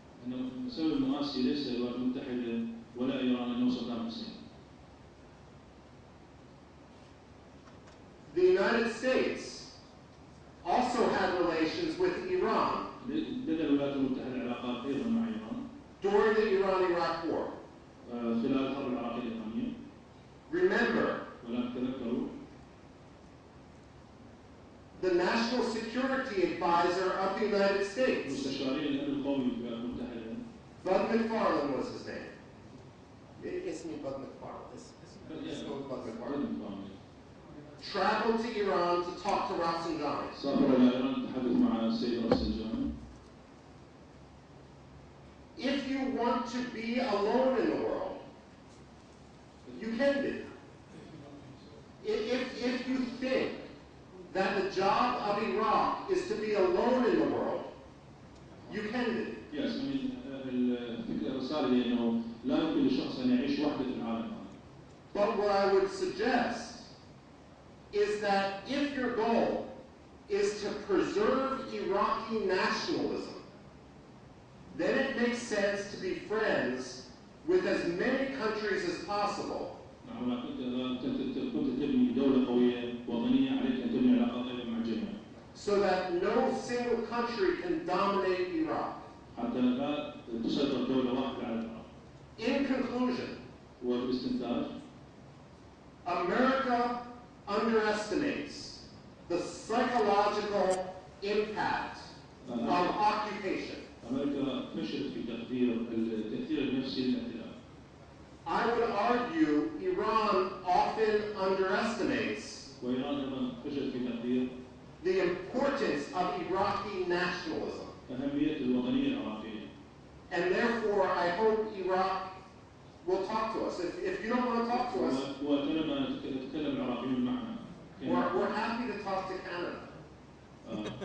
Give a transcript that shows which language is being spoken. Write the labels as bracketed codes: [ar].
[ar] إنه سبب المآسي ليس الولايات المتحدة ولا إيران، إنه صدام حسين. [en] the United States also had relations with Iran [ar] لدى الولايات المتحدة علاقات أيضا مع إيران [en] during the Iran-Iraq War. [ar] خلال الحرب العراقية الإيرانية. [en] Remember, [ar] ولكن تذكروا [en] the National Security Advisor of the United States, [ar] مستشارين الأمن القومي في الولايات المتحدة. [en] Bud McFarlane was his name. Isn't Bud McFarlane? Let's go with Bud McFarlane. Traveled to Iran to talk to Rafsanjani. [ar] سافر إلى إيران للتحدث مع السيد رفسنجاني. [en] If you want to be alone in the world, you can be. If you think that the job of Iraq is to be alone in the world, you can be. Yes, I mean, [ar] الفكرة الرسالة هي إنه لا يمكن لشخص أن يعيش وحده في العالم. [en] But what I would suggest is that if your goal is to preserve Iraqi nationalism, then it makes sense to be friends with as many countries as possible. [ar] نعم، كنت تبني دولة قوية وطنية عليك أن تبني علاقات أيضا مع الجميع. [en] So that no single country can dominate Iraq. [ar] حتى لا تسيطر دولة واحدة على العراق. [en] In conclusion, [ar] وباستنتاج [en] America underestimates the psychological impact of occupation. [ar] أمريكا فشلت في تقدير التأثير النفسي للاحتلال. [en] I would argue Iran often underestimates [ar] وإيران أيضا فشلت في تقدير [en] the importance of Iraqi nationalism. [ar] أهمية الوطنية العراقية. [en] And therefore, I hope Iraq will talk to us. If you don't want to talk to us, [ar] وأتمنى أن يتكلم العراقيون معنا. [en] we're happy to talk to Canada.